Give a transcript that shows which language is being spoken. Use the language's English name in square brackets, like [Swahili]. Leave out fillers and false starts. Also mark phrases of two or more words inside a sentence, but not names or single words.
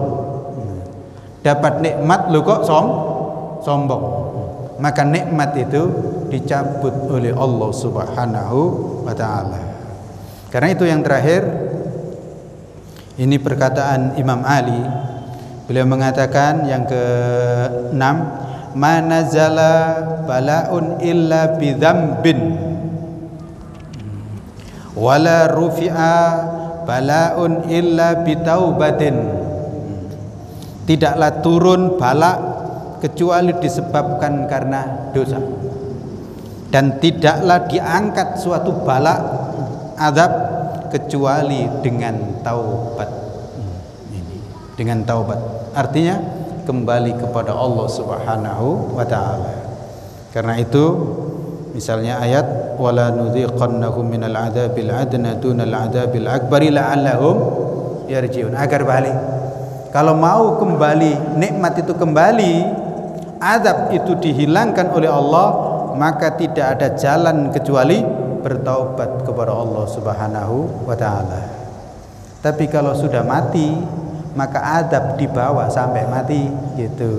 [Indonesian] Dapat nikmat lu kok sombong. Maka nikmat itu dicabut oleh Allah [Arabic] سبحانه وتعالى. [Indonesian] Karena itu yang terakhir, ini perkataan Imam Ali. Beliau mengatakan yang ke-6, [Arabic] ما نزل بلاء إلا بذنب ولا رفع بلاء إلا بتوبة. [Indonesian] Tidaklah turun bala kecuali disebabkan karena dosa, dan tidaklah diangkat suatu bala azab kecuali dengan taubat. Dengan taubat artinya kembali kepada Allah [Arabic] سبحانه وتعالى. [Indonesian] Karena itu misalnya ayat [Arabic] ولنذيقنهم من العذاب الأدنى دون العذاب الأكبر لعلهم يرجعون, [Indonesian] agar balik. Kalau mau kembali, nikmat itu kembali, azab itu dihilangkan oleh Allah, maka tidak ada jalan kecuali bertaubat kepada Allah [Arabic] سبحانه وتعالى. [Indonesian] Tapi kalau sudah mati, maka azab dibawa sampai mati gitu.